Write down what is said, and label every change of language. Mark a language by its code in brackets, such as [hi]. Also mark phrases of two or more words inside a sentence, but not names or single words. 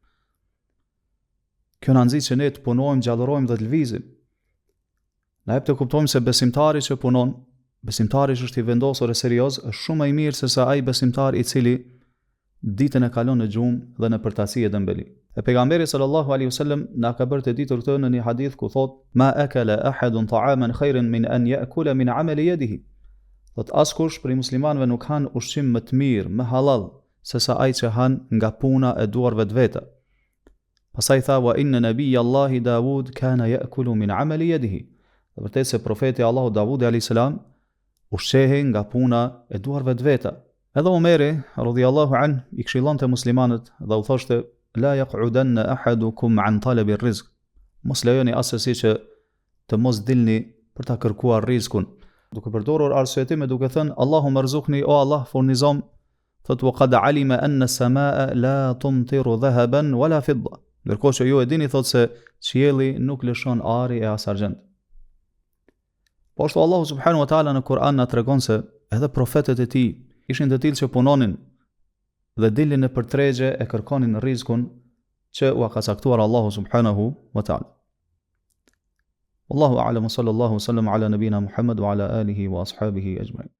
[sq] Kjo na nxit që ne të punojmë, gjallërojmë dhe të lvizim. Na jep të kuptojmë se besimtari që punon, besimtari që është i vendosur e serioz, është shumë më i mirë se sa ai besimtar i cili ditën e kalon në gjumë dhe në përtasi e dembeli. E pejgamberi [ar] صلى الله عليه وسلم [sq] na ka bërë të ditur këtë në një hadith ku thot: [ar] "ما أكل أحد طعاما خيرا من أن يأكل من عمل يده." [sq] Thot askush prej muslimanëve nuk han ushqim më të mirë, më halal, se sa ai që han nga puna e duarve të veta. Pastaj tha: [ar] "وإن نبي الله داود كان يأكل من عمل يده." [sq] Dhe vërtet se profeti Allahu Davudi [ar] عليه السلام [sq] ushqehej nga puna e duarve të veta. Edhe Omeri [ar] رضي الله عن [sq] i këshillonte muslimanët dhe u thoshte: [ar] "لا يقعدن أحدكم عن طلب الرزق." [sq] Mos lejoni asesi që të mos dilni për ta kërkuar rrezikun, duke përdorur arsyetim duke thënë: [ar] "اللهم ارزقني, [sq] o Allah, furnizom." [ar] Thot: "وقد علم أن السماء لا تمطر ذهبا ولا فضة." [sq] Ndërkohë që ju e dini, thot se qielli nuk lëshon ari e as argjend. Po ashtu Allahu [ar] سبحانه وتعالى [sq] në Kur'an na tregon se edhe profetët e tij ishin të tillë që punonin dhe dilin në përtregje e kërkonin rrezikun që u ka caktuar Allahu [ar] سبحانه وتعالى. والله أعلم صلى الله سلم على نبينا محمد وعلى آله وأصحابه أجمعين.